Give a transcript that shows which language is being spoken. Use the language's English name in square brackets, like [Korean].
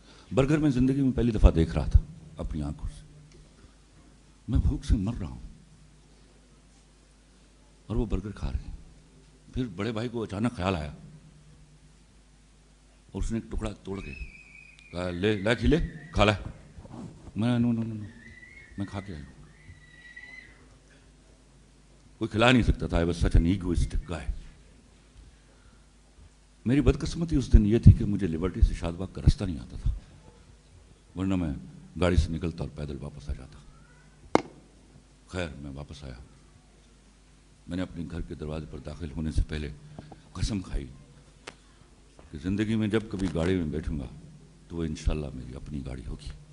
[Urdu] Burger میں زندگی میں پہلی دفعہ دیکھ رہا تھا اپنی آنکھوں سے. میں بھوک سے مر رہا ہوں اور وہ برگر کھا رہے ہیں. پھر بڑے بھائی کو اچانک خیال آیا اور اس نے ایک ٹکڑا توڑ کے کہا، لے کھلے کھا لے. میں [English] no no no no [Urdu] میں کھا کے آیا ہوں. کوئی کھلا نہیں سکتا تھا. [English] I was such an egoistic guy. [Urdu] میری بدقسمتی اس دن یہ تھی کہ مجھے لبرٹی سے شاد باغ کا راستہ نہیں آتا تھا, ورنہ میں گاڑی سے نکلتا اور پیدل واپس آ جاتا. خیر میں واپس آیا. میں نے اپنے گھر کے دروازے پر داخل ہونے سے پہلے قسم کھائی کہ زندگی میں جب کبھی گاڑی میں بیٹھوں گا تو وہ انشاءاللہ میری اپنی گاڑی ہوگی.